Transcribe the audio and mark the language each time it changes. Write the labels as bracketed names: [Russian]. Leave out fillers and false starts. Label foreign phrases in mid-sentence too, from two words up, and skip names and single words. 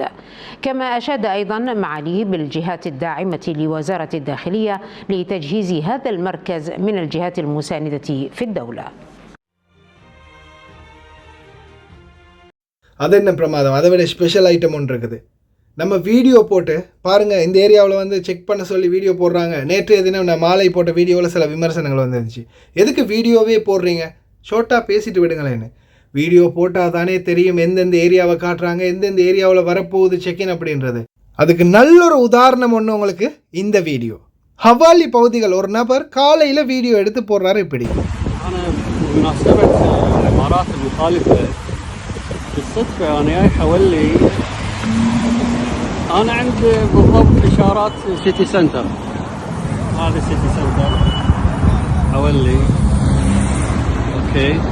[Arabic] كما أشاد أيضا معاليه بالجهات الداعمة لوزارة الداخلية لتجهيز هذا المركز من الجهات المساندة في الدولة. [Tamil] அது என்ன பிரமாதம், அதை விட [English] special item [Tamil] ஒன்று இருக்குது. நம்ம வீடியோ போட்டு பாருங்கள், இந்த ஏரியாவில் செக் பண்ண சொல்லி வீடியோ போடுறாங்க. நேற்றைய தினம் நான் மாலை போட்ட வீடியோவில் சில விமர்சனங்கள் வந்துருந்துச்சு. எதுக்கு வீடியோவே போடுறீங்க, ஷார்ட்டாக பேசிட்டு விடுங்களேன்னு. வீடியோ போட்டால் தானே தெரியும் எந்தெந்த ஏரியாவை காட்டுறாங்க, எந்தெந்த ஏரியாவில் வரப்போகுது செக்இன் அப்படின்றது. அதுக்கு நல்ல ஒரு உதாரணம் ஒன்று உங்களுக்கு இந்த வீடியோ. ஹவாலி பகுதிகள் ஒரு நபர் காலையில் வீடியோ எடுத்து போடுறாரு. இப்படி [Arabic] أنا عند بالضبط إشارات سيتي سنتر، هذا سيتي سنتر حولي. أوكي.